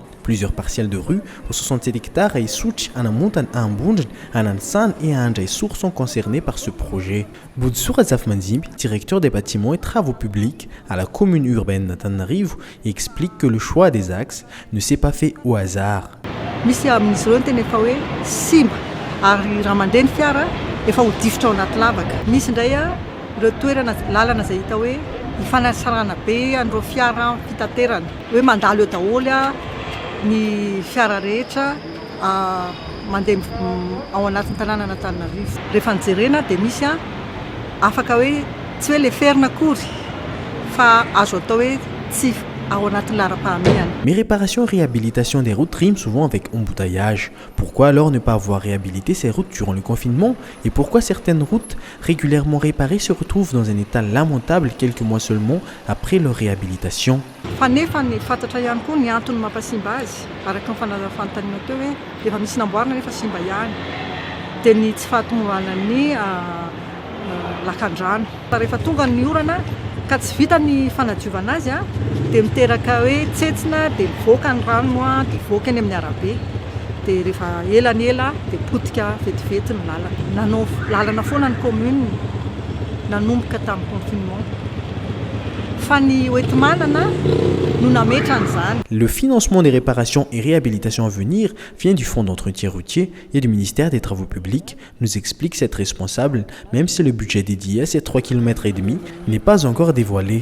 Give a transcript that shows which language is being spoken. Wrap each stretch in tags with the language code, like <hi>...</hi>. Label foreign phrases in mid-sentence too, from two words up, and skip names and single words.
<fr>Plusieurs parcelles de rue aux 67 hectares à Issouch, à Namontan, à Ambunj, à Nansan et à Anjaïsour sont concernés par ce projet. Boudsour Azafmanzim, directeur des bâtiments et travaux publics à la commune urbaine d'Antananarivo, explique que le choix des axes ne s'est pas fait au hasard.</fr> <mg>Ny fiara rehetra mandeha ao anatin'ny tanàna Antananarivo. Rehefa nijerena dia misy afaka hoe tsy hoe le ferina akory fa azo atao hoe tsy ao anatin'ny lara-pahamehana.</mg> <fr>Mais réparation et réhabilitation des routes riment souvent avec embouteillage. Pourquoi alors ne pas avoir réhabilité ces routes durant le confinement? Et pourquoi certaines routes régulièrement réparées se retrouvent dans un état lamentable quelques mois seulement après leur réhabilitation?</fr> <mg>Nefa ny fantatra ihany koa ny antony mampasimba azy araka ny fanontaniana teo hoe efa misy namboarina nefa simba ihany dia ny tsy fahatomboana ny lakan-drano. Rehefa tonga ny orana ka tsy vita ny fanadiovana azy dia miteraka hoe tsetsina dia mivoaka ny rano dia mivoaka eny amin'ny arabe dia rehefa ela ny ela dia potika vetivety ny lalana. Nanao lalana foana ny commune nanomboka tamin'ny confinement.</mg> <fr>Le financement des réparations et réhabilitations à venir vient du Fonds d'entretien routier et du ministère des Travaux publics, nous explique cette responsable, même si le budget dédié à ces 3,5 km n'est pas encore dévoilé.</fr>